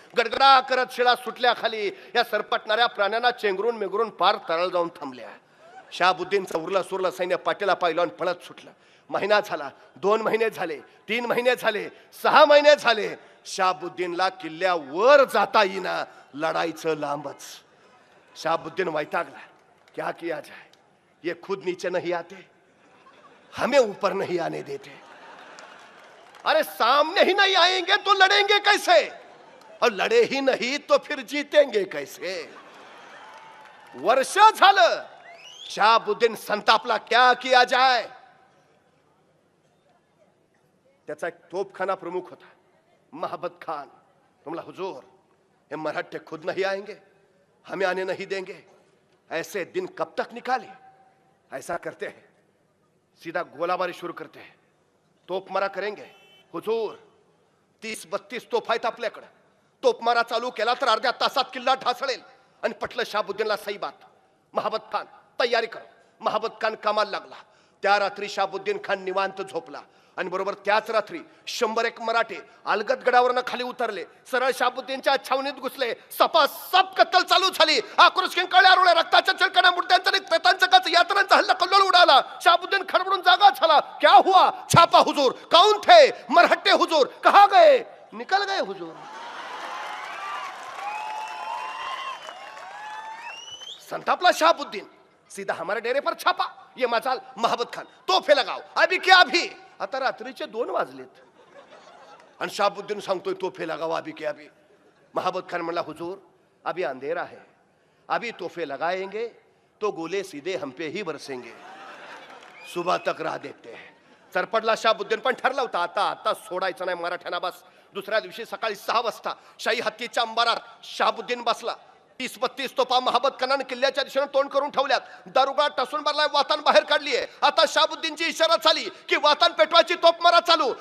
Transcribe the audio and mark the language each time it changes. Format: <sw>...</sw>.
<mr>गडगडा करत शिळा सुटल्या खाली. या सरपटणाऱ्या प्राण्यांना चेंगरून मेंगरून पार तळाला जाऊन थांबल्या. शाहबुद्दीनचं उरलं सुरलं सैन्य पाठीला पायलवान पळत सुटलं. महिना झाला, 2 महिने झाले, 3 महिने झाले, 6 महिने झाले. शाहबुद्दीनला किल्ल्यावर जाता येईना. लढाईचं लांबच. शाहबुद्दीन वैतागला.</mr> <hi>क्या किया जाए, ये खुद नीचे नहीं आते, हमें ऊपर नहीं आने देते. अरे सामने ही नहीं आएंगे तो लड़ेंगे कैसे, और लड़े ही नहीं तो फिर जीतेंगे कैसे.</hi> <mr>वर्ष झालं. शाहबुद्दीन संतापला.</mr> <hi>क्या किया जाए.</hi> <mr>त्याचा एक तोपखाना प्रमुख होता महाबत खान.</mr> <hi>तुमला, हुजूर ये मराठे खुद नहीं आएंगे, हमें आने नहीं देंगे. ऐसे दिन कब तक निकाले. ऐसा करते हैं, सीधा गोलाबारी शुरू करते हैं, तोपमारा करेंगे.</hi> <mr>हुजूर 30-32 तोफ आहेत आपल्याकडे. तोपमारा चालू केला तर अर्ध्या तासात किल्ला ढासळेल. आणि पटलं शाहबुद्दीनला</mr> <hi>सही बात.</hi> <mr>महाबत खान</mr> <hi>तयारी करो.</hi> <mr>महाबत खान कामाला लागला. त्या रात्री शहाबुद्दीन खान निवांत झोपला आणि बरोबर त्याच रात्री 101 मराठे अलगदगडावरनं खाली उतरले, सरळ शहाबुद्दीनच्या छावणीत घुसले. सपासप कत्तल चालू झाली. आक्रोश किंकाळ्या रोळ्या, रक्ताच्या चिळकण्या, मुर्द्यांचा आणि प्रेतांचा काच, यातनांचा हल्ला कल्लोळ उडाला. शहाबुद्दीन खडबडून जागा झाला.</mr> <hi>क्या हुआ? छापा हुजूर. कौन थे? मरहट्टे हुजूर. कहा गए? निकल गए हुजूर. संतापला शहाबुद्दीन. सीधा हमारे डेरे पर छापा. ये मजाल महाबत खान, तोफे लगाओ अभी क्या अभी.</hi> <mr>आता रात्रीचे 2 वाजलेत आणि शहाबुद्दीन सांगतोय</mr> <hi>तोफे लगाओ अभी क्या अभी.</hi> <mr>महाबत खान म्हणला</mr> <hi>हुजूर अभी अंधेरा है, अभी तोफे लगाएंगे तो गोले सीधे हम पे ही बरसेंगे, सुबह तक राह देखते हैं.</hi> <mr>सरपडला शहाबुद्दीन, पण ठरला होता आता आता सोडायचं नाही मराठ्यांना बस. दुसऱ्या दिवशी सकाळी 6 वाजता शाही हत्तीच्या अंबारात शहाबुद्दीन बसला. 30-32 तोफा महाबत खानाने किल्ल्याच्या दिशेने तोंड करून ठेवल्यात. दारुगळा टसून भरलाय, वातान बाहेर काढलीये. आता शहाबुद्दीनची इशारा झाली की वातान पेटवायची तोफ मारा चालू.</mr>